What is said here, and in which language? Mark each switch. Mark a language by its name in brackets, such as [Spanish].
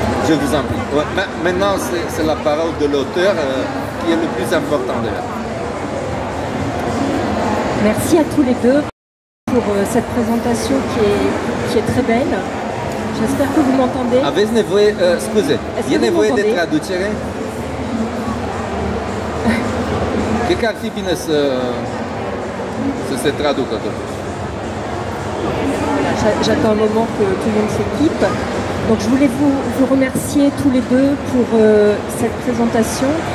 [French] Je vous en prie. Maintenant, c'est la parole de l'auteur qui est le plus important de là. Merci à tous les deux pour cette présentation qui est très belle. J'espère que vous m'entendez. [Romanian] Aveți nevoie, scuze, e nevoie de traducere? Cred că ar fi bine să se traducă totuși. [French] J'attends un moment que tout le monde s'équipe. Donc je voulais vous remercier tous les deux pour cette présentation.